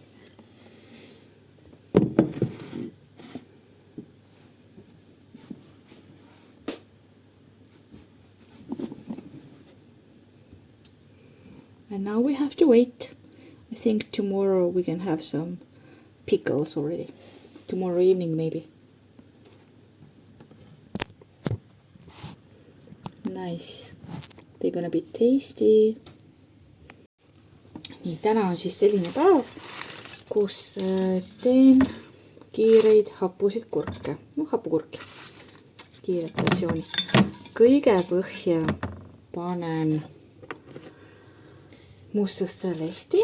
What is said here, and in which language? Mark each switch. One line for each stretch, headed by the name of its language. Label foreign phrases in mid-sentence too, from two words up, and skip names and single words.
English: And now we have to wait. I think tomorrow we can have some pickles already. Tomorrow evening maybe. Nice. They're gonna be tasty.
Estonian: Nii, täna on siis selline päev, kus teen kiireid hapusid kurke. No hapukurki. Kiiret versiooni. Kõige põhja panen mustsõstralehti.